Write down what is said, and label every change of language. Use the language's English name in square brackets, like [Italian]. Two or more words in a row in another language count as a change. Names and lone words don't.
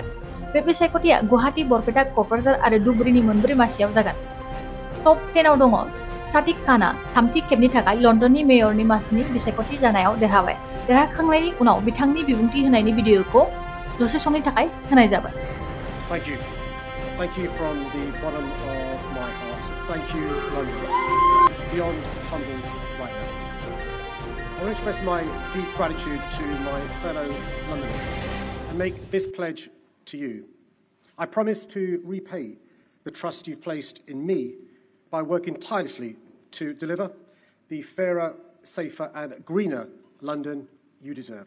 [Bodo] बे बिसायख'थिया गुवाहाटी, बरपेटा, क'क्राझार आरो धुबुरीनि मोनब्रै मासियाव जागोन। टप 10 आव दङ सादिक खानआ थामथि खेबनि थाखाय लन्दननि मेयरनि मासिनि बिसायख'थि जानायाव देरहाबाय। देरहाखांनायनि उनाव बिथांनि बिबुंथि होनायनि भिडिअ'खौ दसे समनि थाखाय होनाय जाबाय। [English] Thank you from the bottom of my heart. Thank you, London. Beyond humbled right now. I want to express my deep gratitude to my fellow Londoners and make this pledge to you. I promise to repay the trust you've placed in me by working tirelessly to deliver the fairer, safer and greener London you deserve.